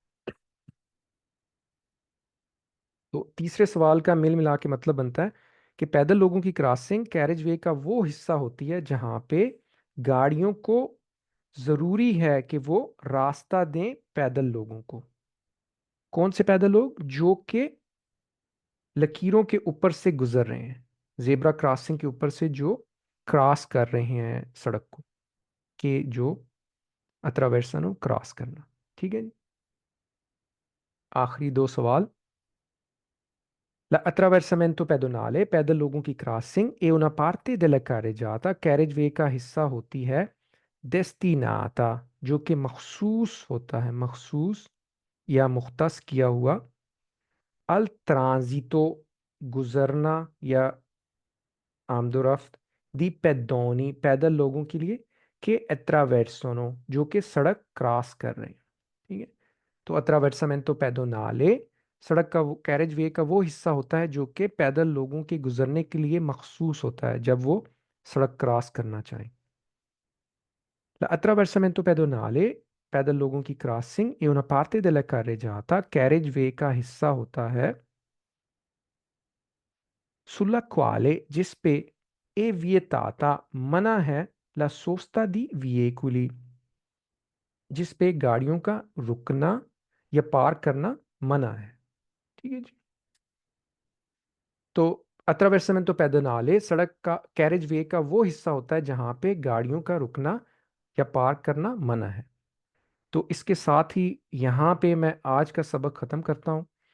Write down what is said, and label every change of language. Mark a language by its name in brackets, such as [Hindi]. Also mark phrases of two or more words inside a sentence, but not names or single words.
[Urdu] تو تیسرے سوال کا مل ملا کے مطلب بنتا ہے کہ پیدل لوگوں کی کراسنگ کیریج وے کا وہ حصہ ہوتی ہے جہاں پہ گاڑیوں کو ضروری ہے کہ وہ راستہ دیں پیدل لوگوں کو کون سے پیدل لوگ جو کہ لکیروں کے اوپر سے گزر رہے ہیں [English] zebra crossing [Urdu] کے اوپر سے جو کراس کر رہے ہیں سڑک کو کہ جو اتراویرسنو کراس کرنا ٹھیک ہے جی آخری دو سوال [Italian] L'attraversamento pedonale [Urdu] پیدل لوگوں کی کراسنگ [Italian] è una parte della carreggiata [Urdu] کیریج وے کا حصہ ہوتی ہے destinata جو کہ مخصوص ہوتا ہے مخصوص یا مختص کیا ہوا الترانزیتو گزرنا یا آمد و رفت [Italian] dei pedoni [Urdu] پیدل لوگوں کے لیے کہ اتراویرسونو جو کہ سڑک کراس کر رہے ہیں ٹھیک ہے تو [Italian] attraversamento pedonale [Urdu] سڑک کا وہ کیریج وے کا وہ حصہ ہوتا ہے جو کہ پیدل لوگوں کے گزرنے کے لیے مخصوص ہوتا ہے جب وہ سڑک کراس کرنا چاہیں [Italian] attraversamento pedonale [Urdu] پیدل لوگوں کی کراسنگ [Italian] è una parte della carreggiata [Urdu] کیریج وے کا حصہ ہوتا ہے [Italian] sulla quale [Urdu] جس پہ [Italian] è vietata [Urdu] منع ہے [Italian] la sosta di veicoli [Urdu] جس پہ گاڑیوں کا رکنا یا پارک کرنا منع ہے ٹھیک ہے جی تو [Italian] attraversamento pedonale [Urdu] سڑک کا کیریج وے کا وہ حصہ ہوتا ہے جہاں پہ گاڑیوں کا رکنا یا پارک کرنا منع ہے تو اس کے ساتھ ہی یہاں پہ میں آج کا سبق ختم کرتا ہوں